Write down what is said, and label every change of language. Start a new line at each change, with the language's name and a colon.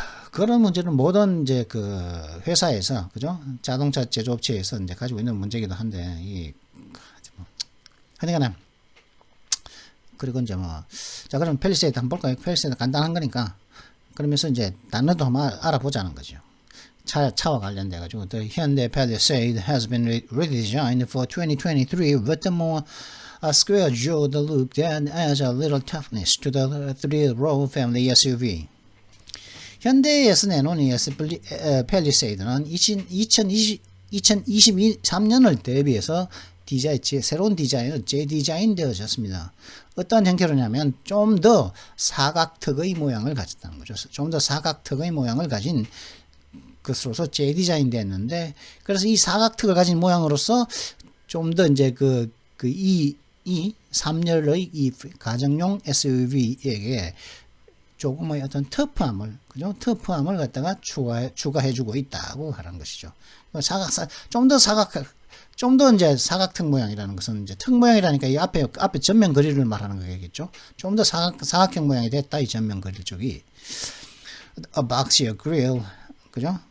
Korean: 그런 문제는 모든 이제 그 회사에서 그죠? 자동차 제조업체에서 이제 가지고 있는 문제이기도 한데 하여간에 그리고 이제 자 그럼 팰리세이드 한번 볼까요? 팰리세이드 간단한 거니까 그러면서 이제 단어도 한번 알아보자는 거죠. 차와 관련돼 가지고
English: the Hyundai Palisade has been redesigned for 2023 with a more square-jawed look that adds a little toughness to the three-row family SUV.
Korean: 현대에서 내놓은 이 팰리세이드는 2023년을 대비해서 새로운 디자인을 재디자인되어졌습니다. 어떤 형태로냐면 좀 더 사각턱의 모양을 가졌다는 거죠. 좀 더 사각턱의 모양을 가진 것으로서 재디자인됐는데 그래서 이 사각턱을 가진 모양으로서 좀 더 이제 이 이 3열의 이 가정용 SUV에게 조금의 어떤 터프함을, 그죠? 터프함을 갖다가 추가해주고 있다고 하는 것이죠. 좀 더 이제 사각턱 모양이라는 것은 이제 턱 모양이라니까 이 앞에 전면 그릴을 말하는 거겠죠. 좀 더 사각형 모양이 됐다, 이 전면 그릴 쪽이.
English: A boxier grill,
Korean: 그죠?